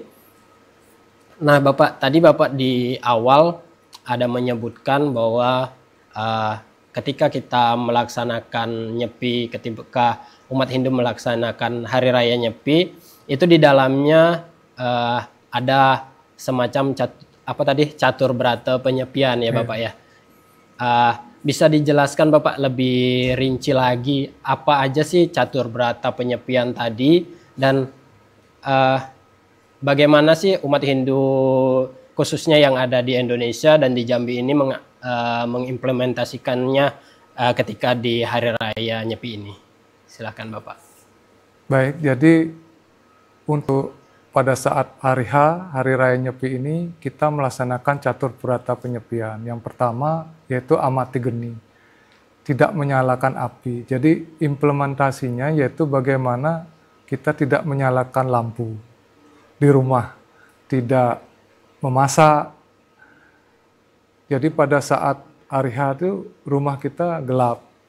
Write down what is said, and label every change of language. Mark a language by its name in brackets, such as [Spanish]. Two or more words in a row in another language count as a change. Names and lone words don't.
[Indonesian] Nah Bapak, tadi Bapak di awal ada menyebutkan bahwa ketika kita melaksanakan Nyepi, ketika umat Hindu melaksanakan Hari Raya Nyepi, itu di dalamnya ada semacam catur berata penyepian ya Bapak ya. bisa dijelaskan Bapak lebih rinci lagi apa aja sih catur berata penyepian tadi, dan bagaimana sih umat Hindu khususnya yang ada di Indonesia dan di Jambi ini mengimplementasikannya ketika di Hari Raya Nyepi ini? Silakan Bapak. Baik, jadi untuk pada saat hari H, Hari Raya Nyepi ini, kita melaksanakan catur berata penyepian. Yang pertama yaitu amati geni, tidak menyalakan api. Jadi implementasinya yaitu bagaimana kita tidak menyalakan lampu di rumah, tidak memasak. Jadi pada saat hari H itu rumah kita gelap.